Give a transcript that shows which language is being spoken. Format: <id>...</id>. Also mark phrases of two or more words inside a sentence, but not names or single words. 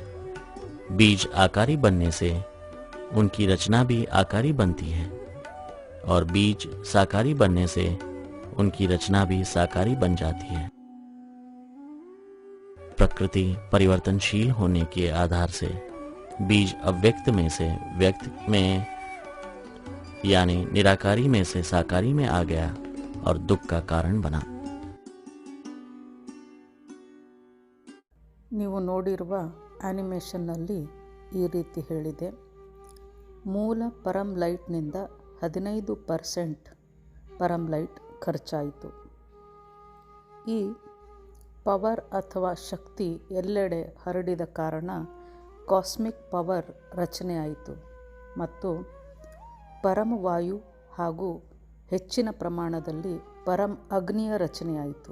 <hi>बीज आकारी बनने से उनकी रचना भी आकारी बनती है और बीज साकारी बनने से उनकी रचना भी साकारी बन जाती है। प्रकृति परिवर्तनशील होने के आधार से बीज अव्यक्त में से व्यक्त में यानी निराकारी में से साकारी में आ गया और दुख का कारण बना।</hi> <kn>ನೀವು ನೋಡಿರುವ ಆ್ಯನಿಮೇಷನ್ನಲ್ಲಿ ಈ ರೀತಿ ಹೇಳಿದೆ, ಮೂಲ ಪರಂ ಲೈಟ್ನಿಂದ 15% ಪರಂ ಲೈಟ್ ಖರ್ಚಾಯಿತು. ಈ ಪವರ್ ಅಥವಾ ಶಕ್ತಿ ಎಲ್ಲೆಡೆ ಹರಡಿದ ಕಾರಣ</kn> <en>cosmic power</en> <kn>ರಚನೆಯಾಯಿತು ಮತ್ತು ಪರಮವಾಯು ಹಾಗೂ ಹೆಚ್ಚಿನ ಪ್ರಮಾಣದಲ್ಲಿ ಪರಂ ಅಗ್ನಿಯ ರಚನೆಯಾಯಿತು.</kn>